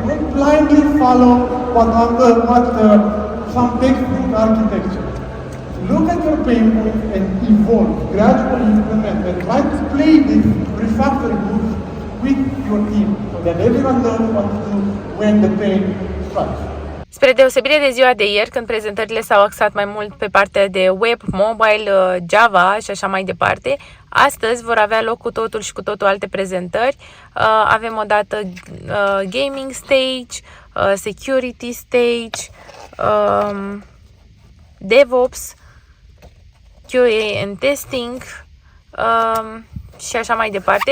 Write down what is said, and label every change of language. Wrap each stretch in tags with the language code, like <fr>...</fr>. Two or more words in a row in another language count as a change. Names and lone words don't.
<en>Don't blindly follow what some textbook architecture. Look at your pain point and evolve, gradually implement, and try to play this refactory groups with your team so that everyone knows what to do when the pain strikes.</en> <ro>Spre deosebire de ziua de ieri, când prezentările s-au axat mai mult pe partea de web, mobile, Java și așa mai departe, astăzi vor avea loc cu totul și cu totul alte prezentări. Avem o dată</ro> <en>gaming stage, security stage, DevOps, QA and testing</en> <ro>și așa mai departe.</ro>